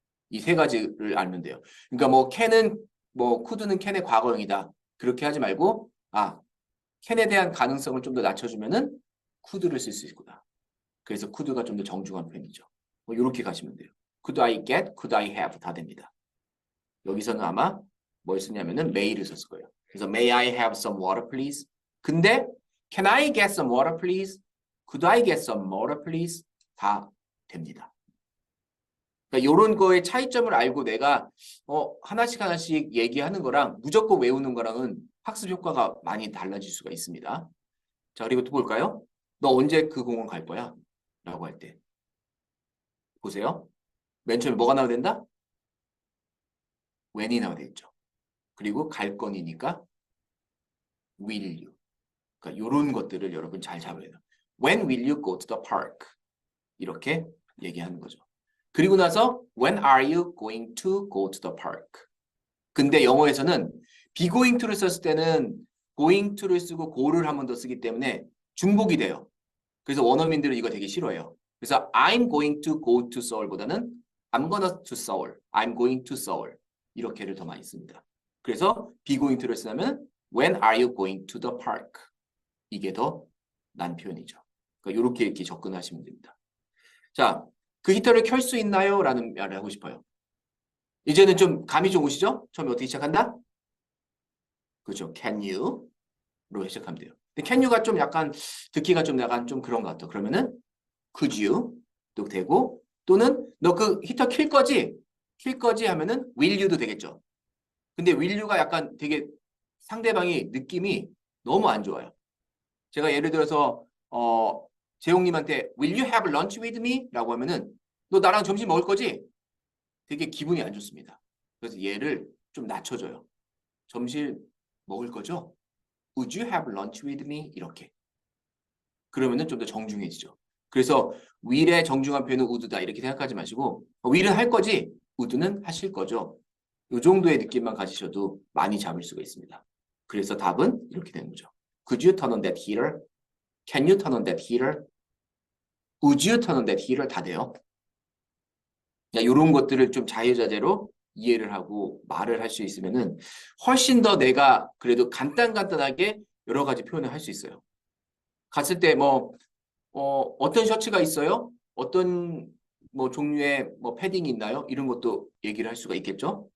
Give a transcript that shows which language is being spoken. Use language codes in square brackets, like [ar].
[ko] 이 세 가지를 알면 돼요. 그러니까 뭐 can은 뭐 could는 can의 과거형이다. 그렇게 하지 말고 can에 대한 가능성을 좀 더 낮춰주면은 could를 쓸 수 있구나. 그래서 could가 좀 더 정중한 표현이죠. 뭐 이렇게 가시면 돼요. [en] Could I get? Could I have? [ko] 다 됩니다. 여기서는 아마 뭘 쓰냐면은 may를 썼을 거예요. [en] 그래서 may I have some water please? 근데 can I get some water please? Could I get some water please? [ko] 다 됩니다. 그러니까 이런 거의 차이점을 알고 내가 하나씩 하나씩 얘기하는 거랑 무조건 외우는 거랑은 학습 효과가 많이 달라질 수가 있습니다. 자, 그리고 또 볼까요? 너 언제 그 공원 갈 거야? 라고 할 때. 보세요. 맨 처음에 뭐가 나와야 된다? when이 나와야 되겠죠. 그리고 갈 건이니까 will you. 그러니까 이런 것들을 여러분 잘 잡아야 돼요. [en] When will you go to the park? [ko] 이렇게 얘기하는 거죠. 그리고 나서 [en] when are you going to go to the park? [ko] 근데 영어에서는 be going to를 썼을 때는 going to를 쓰고 go를 한 번 더 쓰기 때문에 중복이 돼요. 그래서 원어민들은 이거 되게 싫어해요. [en] 그래서 I'm going to go to Seoul보다는 I'm gonna to Seoul, I'm going to Seoul [ko] 이렇게를 더 많이 씁니다. [en] 그래서 be going to를 쓰면 when are you going to the park? [ko] 이게 더 난 표현이죠. 그러니까 이렇게 접근하시면 됩니다. 자, 그 히터를 켤 수 있나요? 라는 말을 하고 싶어요. 이제는 좀 감이 좀 오시죠? 처음에 어떻게 시작한다? 그렇죠. Can you? 로 시작하면 돼요. 근데 can you가 좀 약간 듣기가 좀 약간 좀 그런 것 같아. [en] 그러면은 could you? [ko] 도 되고 또는 너 그 히터 킬 거지? 킬 거지 하면은 will you도 되겠죠. 근데 will you가 약간 되게 상대방이 느낌이 너무 안 좋아요. 제가 예를 들어서 재용님한테 [en] will you have lunch with me? [ko] 라고 하면은 너 나랑 점심 먹을 거지? 되게 기분이 안 좋습니다. 그래서 얘를 좀 낮춰줘요. 점심 먹을 거죠? [en] Would you have lunch with me? [ko] 이렇게. 그러면은 좀 더 정중해지죠. 그래서 will의 정중한 표현은 would다 이렇게 생각하지 마시고 will은 할 거지? would는 하실 거죠. 이 정도의 느낌만 가지셔도 많이 잡을 수가 있습니다. 그래서 답은 이렇게 되는 거죠. [en] Could you turn on that heater? Can you turn on that heater? Would you turn on that heater? [ko] 다 돼요. 이런 것들을 좀 자유자재로 이해를 하고 말을 할 수 있으면은 훨씬 더 내가 그래도 간단하게 여러 가지 표현을 할 수 있어요. 갔을 때 어떤 셔츠가 있어요? 어떤 뭐 종류의 뭐 패딩이 있나요? 이런 것도 얘기를 할 수가 있겠죠?